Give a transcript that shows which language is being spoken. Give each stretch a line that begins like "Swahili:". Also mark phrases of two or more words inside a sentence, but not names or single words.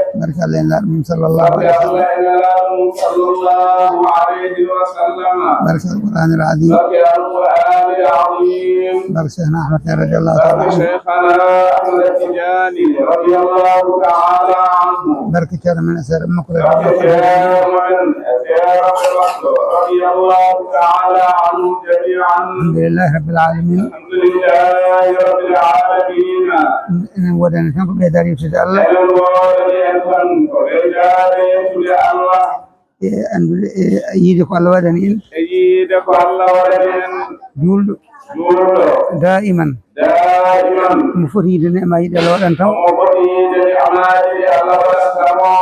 Fula: Barke Allah en laaɗo mum sallallahu Barke
Arabic: عليه وسلم.
Fula: Allah en laaɗo mum
Arabic: صلى الله عليه وسلم.
Fula: Barke Al-Qur'anil Azim. Barke Al-Qur'anil Azim. Barke Cheikhna Ahmad Tidiane
Arabic: رضي الله تعالى
Fula: Barke anhu. Cheikhna Ahmad Tidiane
Arabic: رضي الله تعالى عنه.
Fula: Barke ceerno men e seere makko Barke
Arabic: رضي الله تعالى عنه.
Fula: ceerno men e seere makko
Arabic: رضي الله تعالى عنهم جميعا. الحمد لله رب العالمين. الحمد لله رب العالمين.
Fula: Enen woodani tan ko ɓeydare yewtude Allah. Enen woodani en tan ko ɓeydare yewtude Allah. E anndude, e yiide ko Allah waɗani en. E yiide ko Allah waɗani en. Juulɗo. Juulɗo. Daiman. Daiman. Mo foti yiide ne'amaaji ɗi Allah waɗanta mo. Mo foti yiide ne'amaaji ɗi Allah waɗanta mo.